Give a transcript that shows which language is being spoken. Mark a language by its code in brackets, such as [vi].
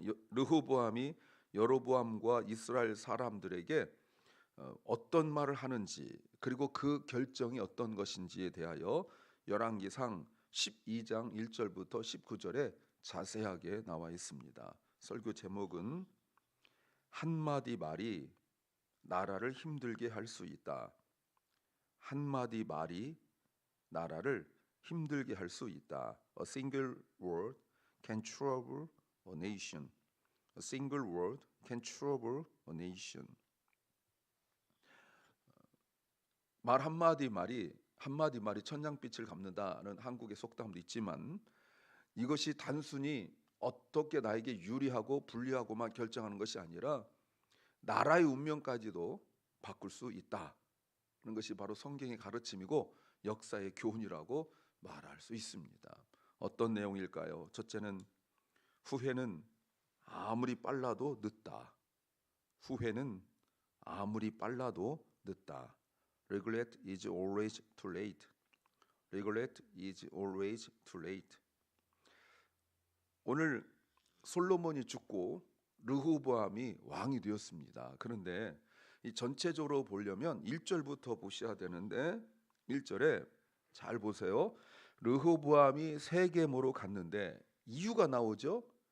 [ko] 르호보암이 여로보암과 이스라엘 사람들에게 어떤 말을 하는지 그리고 그 결정이 어떤 것인지에 대하여 열왕기상 12장 1절부터 19절에 자세하게 나와 있습니다. 설교 제목은 한마디 말이 나라를 힘들게 할 수 있다. 한마디 말이 나라를 힘들게 할 수 있다. [en] A single word can trouble a nation. A single word can trouble a nation. [ko] 말 한마디 말이 천냥빛을 갚는다는 한국의 속담도 있지만 이것이 단순히 어떻게 나에게 유리하고 불리하고만 결정하는 것이 아니라 나라의 운명까지도 바꿀 수 있다는 것이 바로 성경의 가르침이고 역사의 교훈이라고 말할 수 있습니다. 어떤 내용일까요? 첫째는 후회는 아무리 빨라도 늦다. 후회는 아무리 빨라도 늦다. [en] Regret is always too late. Regret is always too late. [ko] 오늘 솔로몬이 죽고 르호보암이 왕이 되었습니다. 그런데 이 전체적으로 보려면 1절부터 보셔야 되는데 1절에 잘 보세요. 르호보암이 세겜으로 갔는데 이유가 나오죠.